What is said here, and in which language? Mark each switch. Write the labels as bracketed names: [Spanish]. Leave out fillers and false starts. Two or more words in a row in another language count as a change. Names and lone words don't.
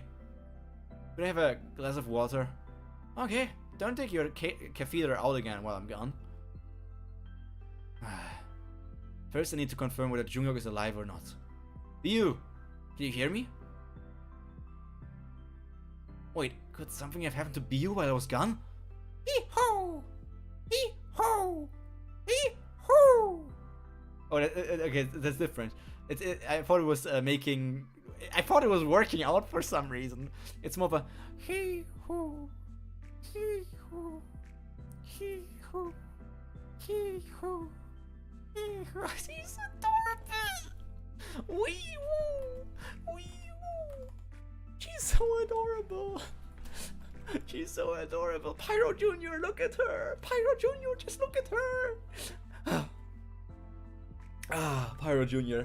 [English] Could I have a glass of water? Okay, don't take your catheter out again while I'm gone. First I need to confirm whether Jungkook is alive or not. You! Can you hear me? Wait, could something have happened to Biu while I was gone? Hee-ho! Hee-ho! Hee-ho! Oh, okay, that's different. I thought it was I thought it was working out for some reason. It's more of a hee-ho! Hee-ho! Hee-ho! Hee-ho! Hee-ho! He's adorable! Wee-woo! Wee-woo! She's so adorable! She's so adorable! Pyro Jr., look at her! Pyro Jr., just look at her! Pyro Jr.